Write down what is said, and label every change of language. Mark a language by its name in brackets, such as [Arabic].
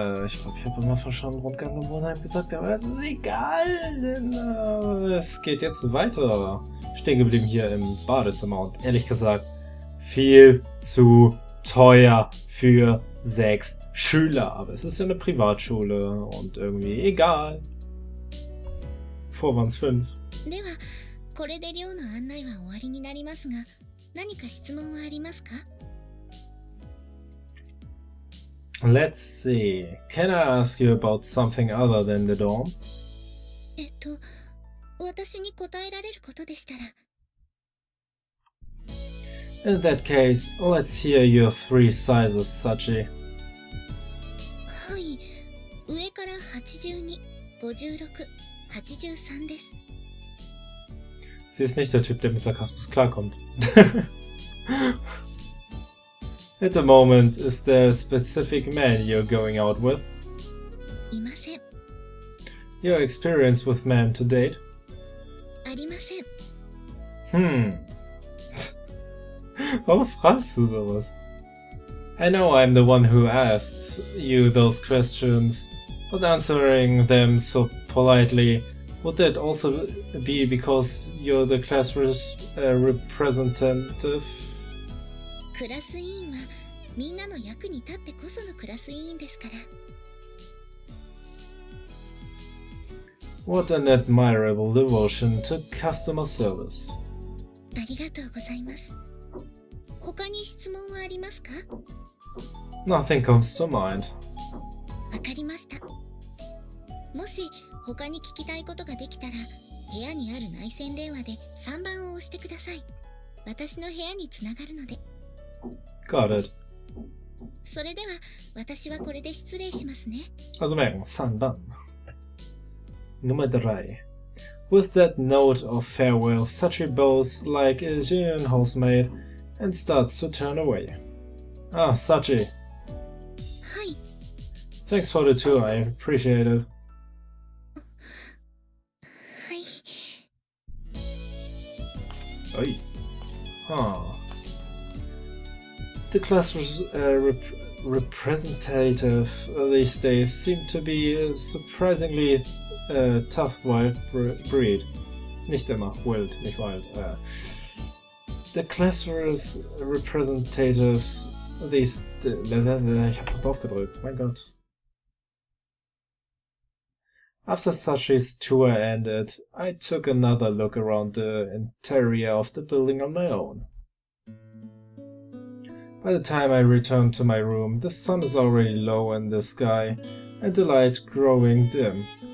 [German] Ich glaube, ich habe immer schon einen Rundgang im Wohnheim gesagt, aber es ist egal, denn es geht jetzt weiter. Stehen geblieben hier im Badezimmer und ehrlich gesagt viel zu teuer für 6 Schüler. Aber es ist ja eine Privatschule und irgendwie egal. Vor waren es 5. [Japanese] では、これで寮の案内は終わりになりますが、何か質問はありますか? [English] Let's see. Can I ask you about something other than the dorm? [Japanese] 私に答えられることでしたら。 [English] In that case, let's hear your 3 sizes, Sachi. [Japanese] はい、上から82、56、83です。 [German] Sie ist nicht der Typ, der mit Sarkasmus klarkommt. [English] At the moment, is there a specific man you're going out with? [Japanese] いません。 [English] Your experience with men to date? [Japanese] ありません。 [German] Warum fragst du sowas? [English] I know I'm the one who asked you those questions, but answering them so politely, would that also be because you're the class representative? [Japanese] クラス委員はみんなの役に立ってこそのクラス委員ですから。 [English] What an admirable devotion to customer service. [Japanese] ありがとうございます。他に質問はありますか? [English] Nothing comes to mind. [Japanese] わかりました。もし他に聞きたいことができたら、部屋にある内線電話で3番を押してください。私の部屋につながるので。 [English] Got it. [Japanese] それでは私はこれで失礼しますね。 [German] Also merken, Sandan. Nummer 3. [English] With that note of farewell, Sachi bows like a genuine housemaid and starts to turn away. Ah, Sachi. [Japanese] はい。 [English] Thanks for the tour, I appreciate it. [Japanese] はい。 Oi. Huh. [English] The class representative these days seem to be a surprisingly tough wild breed. [German] Nicht immer, wild, nicht wild. [English] The class representatives these... [German] Ich hab doch drauf gedrückt, mein Gott. [English] After Sachi's tour ended, I took another look around the interior of the building on my own. By the time I returned to my room, the sun is already low in the sky and the light growing dim.